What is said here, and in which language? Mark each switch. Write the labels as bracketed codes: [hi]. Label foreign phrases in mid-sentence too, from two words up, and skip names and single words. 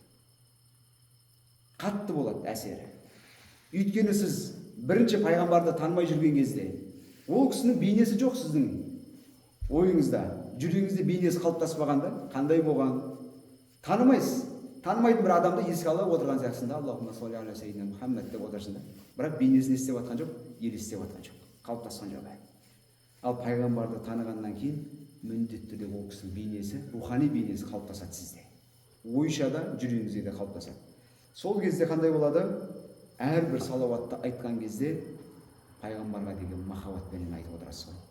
[kk] Қатты болады әсері. Өйткені сіз бірінші пайғамбарды танымай жүрген кезде ол кісінің бейнесі жоқ сіздің ойыңызда, жүрегіңізде бейнесі қалыптаспағанда қандай болған танымайсыз. Танымайтын бір адамды еске ала отырған сияқтысында [ar] اللهم صل على سيدنا محمد [kk] деп отырсында, бірақ бейнесін естеп жатқан жоқ, елестеп жатқан жоқ, қалыптасқан жоқ. Ал пайғамбарды танығаннан кейін міндетті түрде ол кісінің бейнесі, рухани бейнесі қалыптасады сізде. Ойша да, жүрегіңізде де қалыптасады. Сол кезде қандай болады? Әрбір салауатты айтқан кезде пайғамбарға деген махаббатпен айтып отырасыз ғой.